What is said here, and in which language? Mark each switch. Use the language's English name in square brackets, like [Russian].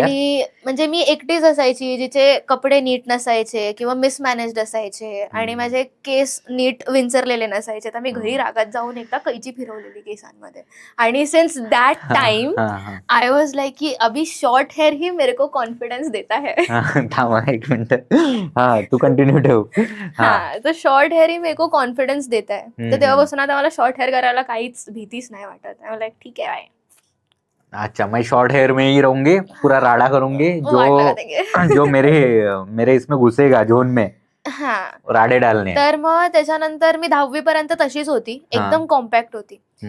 [Marathi] आणि म्हणजे मी एकटीच असायची जिचे कपडे नीट नसायचे किंवा मिसमॅनेज्ड असायचे, आणि माझे केस नीट विंचरलेले नसायचे. तर मी घरी रागात जाऊन एकदा कैची फिरवलेली केसांमध्ये. [Hindi] आणि [English] since that time I was like [Hindi] की अभी शॉर्ट हेअर ही मेरे को कॉन्फिडन्स देता है. [Marathi] थांबा एक मिनिट, हा तू कंटिन्यू ठेव. [Hindi] हा, तर शॉर्ट हेअर ही मेरे को कॉन्फिडन्स देता है. [Marathi] तर तेव्हापासून आता मला शॉर्ट हेअर करायला काहीच भीतीच नाही वाटत. लाईक ठीक आहे. [Hindi] अच्छा, मैं शॉर्ट हेयर में ही रहूंगी, पूरा राड़ा करूंगी, जो मेरे इसमें घुसेगा झोन में, राडे डालने. [Marathi] तर मग त्याच्यानंतर मी 10वी पर्यंत तशीच होती, एकदम कॉम्पॅक्ट होती.